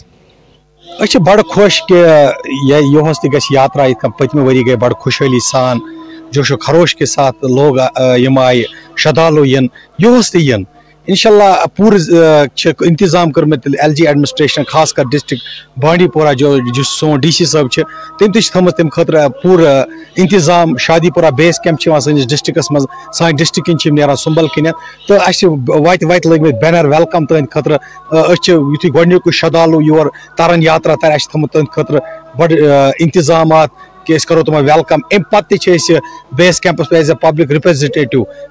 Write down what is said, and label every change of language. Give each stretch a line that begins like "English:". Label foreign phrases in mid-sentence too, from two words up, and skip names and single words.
Kashmiri: أسۍ چھِ بڑٕ خۄش کہِ یِہُس تہِ گژھِ یاترا یِتھ کٔنۍ پٔتمہِ ؤری گٔے بڑٕ خوشحٲلی سان
Urdu: جوش و خروش کے ساتھ
Kashmiri: لوگ یِم آیہِ شردالوٗ یِن یِہُس تہِ یِن
Arabic: انشاء اللہ
Kashmiri: پوٗرٕ چھِ انتظام کٔرمٕتۍ
English: LG administration
Kashmiri: خاص کر ڈسٹرکٹ بانڈی پورہ یُس سون ڈی سی صٲب چھِ تٔمۍ تہِ چھِ تھٲومٕژ تَمہِ خٲطرٕ پوٗرٕ انتظام شادی پورہ
English: base camp
Kashmiri: چھِ یِوان سٲنِس ڈسٹرکس منٛز سانہِ ڈسٹرک کِنۍ چھِ یِم نیران سُمبل کِنٮ۪تھ تہٕ اَسہِ چھِ وَتہِ لٲگمٕتۍ
English: banner welcome
Kashmiri: تٕہٕنٛدِ خٲطرٕ أسۍ چھِ یُتھُے گۄڈٕنیُکُے شردالوٗ یور ترن یاترا ترِ اَسہِ چھِ تھوٚمُت تٕہٕنٛدِ خٲطرٕ بڑٕ انتظامات کہ أسۍ کرو تِمن ویلکم امہِ پتہٕ تہِ چھِ أسۍ
English: base camps as a public representative